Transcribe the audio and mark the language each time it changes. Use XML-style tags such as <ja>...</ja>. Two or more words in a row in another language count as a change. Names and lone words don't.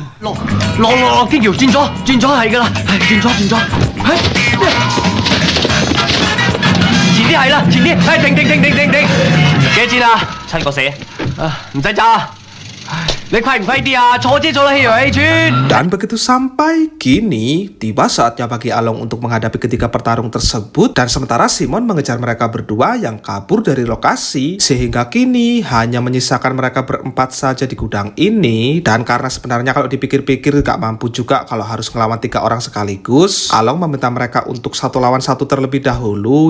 <yue>落天橋轉左係㗎啦，轉左，前啲係啦，前啲，停！幾錢啊？ 7個4。唔使揸。 你快唔快啲啊？坐車坐到氣遊氣喘。</yue> <id>Dan begitu sampai, kini tiba saatnya bagi Along untuk menghadapi ketiga petarung tersebut. Dan sementara Simon mengejar mereka berdua yang kabur dari lokasi. Sehingga kini hanya menyisakan mereka berempat saja di gudang ini. Dan karena sebenarnya kalau dipikir-pikir gak mampu juga kalau harus ngelawan 3 orang sekaligus, Along meminta mereka untuk 1 lawan 1 terlebih dahulu.</id>